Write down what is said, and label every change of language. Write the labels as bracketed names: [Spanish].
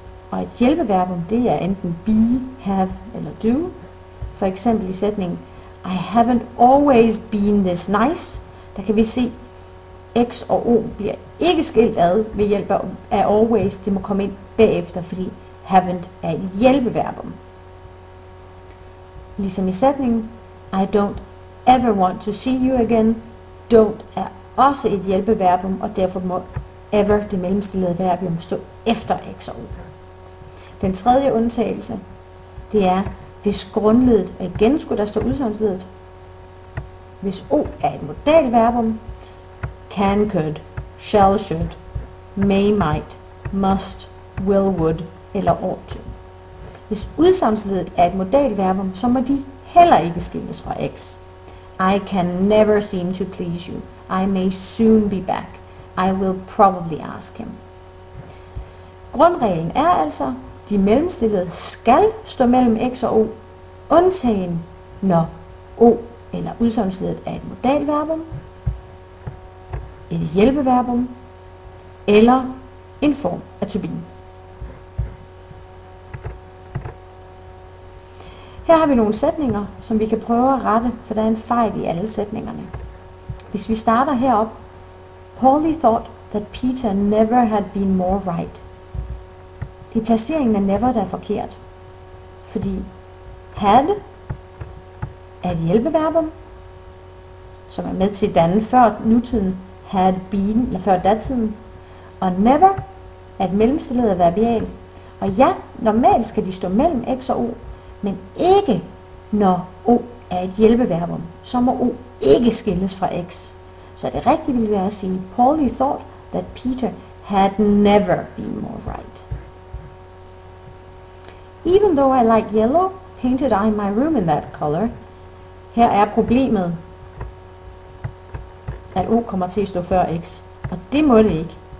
[Danish] Og et hjælpeverbum, det er enten be, have eller do. For eksempel i sætningen, [English] I haven't always been this nice. [Danish] Der kan vi se, X og O bliver ikke skilt ad ved hjælp af always. Det må komme ind bagefter, fordi haven't er et hjælpeverbum. Ligesom i sætningen, [English] I don't ever want to see you again. [Danish] Don't er også et hjælpeverbum, og derfor må ever, det mellemstillede verbium, stå efter X og O. Den tredje undtagelse, det er, hvis grundleddet, og igen skulle der stå udsagnsleddet, hvis O er et modalverbum, can, could, shall, should, may, might, must, will, would eller ought to. Hvis udsagnsleddet er et modalverbum, så må de heller ikke skilles fra X. [English] I can never seem to please you. I may soon be back. I will probably ask him. [Danish] Grundreglen er altså, de mellemstillede skal stå mellem X og O, undtagen når O eller udsagnsleddet er et modalverbum, et hjælpeverbum eller en form af to be. Her har vi nogle sætninger, som vi kan prøve at rette, for der er en fejl i alle sætningerne. Hvis vi starter herop, [English] Paulie thought that Peter never had been more right. [Danish] Det er placeringen af never, der er forkert. Fordi had er et hjælpeverbum, som er med til at danne før nutiden had been, eller før datiden. Og never er et mellemstillet adverbial. Og ja, normalt skal de stå mellem X og O, men ikke når O er et hjælpeverbum. Så må O ikke skilles fra X. Så det rigtige ville være at sige, [English] Paulie thought that Peter had never been more right. Even though I like yellow, painted I my room in that color. [Danish] Her er problemet, at O kommer til at stå før X. Og det må det ikke.